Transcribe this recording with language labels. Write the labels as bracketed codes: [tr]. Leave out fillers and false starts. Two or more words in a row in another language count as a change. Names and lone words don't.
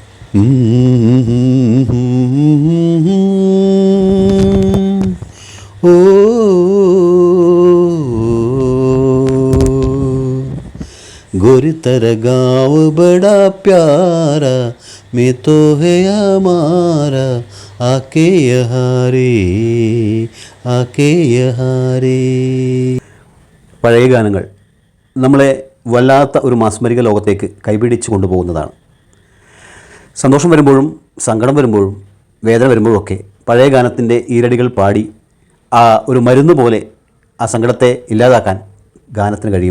[hi] ओ गोरी तेरा गाँव बड़ा प्यारा, मैं तो है हमारा, आके यहाँ रे, आके यहारे. [ml] പഴയ ഗാനങ്ങൾ നമ്മളെ വല്ലാത്ത ഒരു മാസ്മരിക ലോകത്തേക്ക് കൈപിടിച്ച് കൊണ്ടുപോകുന്നതാണ്. സന്തോഷം വരുമ്പോഴും സങ്കടം വരുമ്പോഴും വേദന വരുമ്പോഴൊക്കെ പഴയ ഗാനത്തിൻ്റെ ഈരടികൾ പാടി ആ ഒരു മരുന്ന് പോലെ ആ സങ്കടത്തെ ഇല്ലാതാക്കാൻ ഗാനത്തിന് കഴിയും.